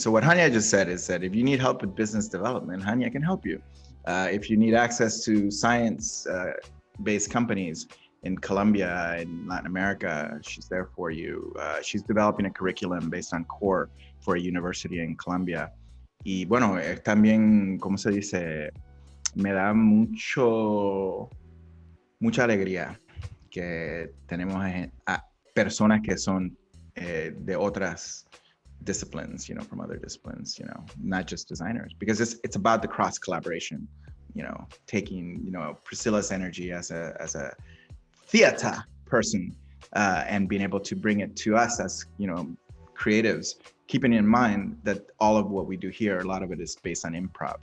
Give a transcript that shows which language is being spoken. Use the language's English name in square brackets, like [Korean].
[English] So what Hania just said is that if you need help with business development, Hania can help you. If you need access to science-based companies in Colombia, in Latin America, she's there for you. She's developing a curriculum based on core for a university in Colombia. [Spanish] Y bueno, también, ¿cómo se dice? Me da mucha alegría que tenemos a personas que son de otras disciplines, [English] from other disciplines, not just designers, because it's about the cross collaboration, taking, Priscilla's energy as a theater person and being able to bring it to us as, creatives, keeping in mind that all of what we do here, a lot of it is based on improv.